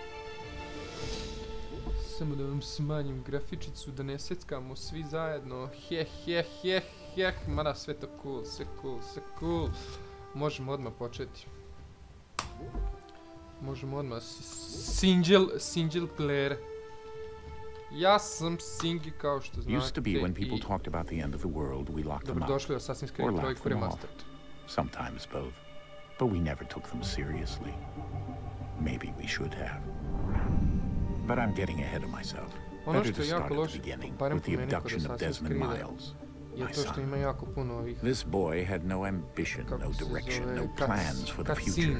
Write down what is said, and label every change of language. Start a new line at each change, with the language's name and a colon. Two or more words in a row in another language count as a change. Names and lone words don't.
Serbian: Samo da vam smanjim grafičicu, da ne seckamo svi zajedno. Mada sve to cool, sve cool. Možemo odmah početi. Možemo odmah
English: single player.
Serbian: Ja sam singi kao što znate.
English: Used to be when people talked about the end of the world, we locked them up.
Serbian: Dobrodošli u Assassin's Creed 3 Remastered.
English: Sometimes both. But we never took them seriously. Maybe we should have. But I'm getting ahead of myself. Better to start at the beginning with the abduction of Desmond Miles, my son. This boy had no ambition, no direction, no plans for the future.